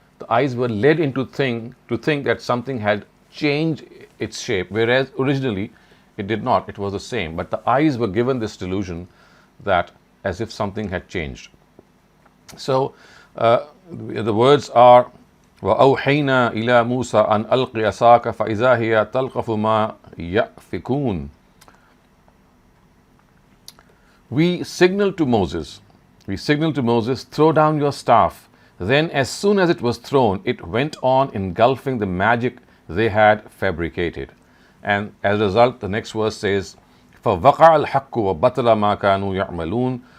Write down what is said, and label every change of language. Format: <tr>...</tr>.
<en>The eyes were led to think that something had changed its shape, whereas originally it did not. It was the same. But the eyes were given this delusion that as if something had changed. So the words are</en> <ar>وَأَوْحَيْنَا إِلَى مُوسَى أَنْ أَلْقِ عَصَاكَ فَإِذَا هِيَ تَلْقَفُ مَا يَأْفِكُونَ.</ar> <en>We signaled to Moses, throw down your staff. Then as soon as it was thrown, it went on engulfing the magic they had fabricated. And as a result, the next verse says,</en> <ar>فَوَقَعَ الْحَقُّ وَبَطَلَ مَا كَانُوا يَعْمَلُونَ.</ar>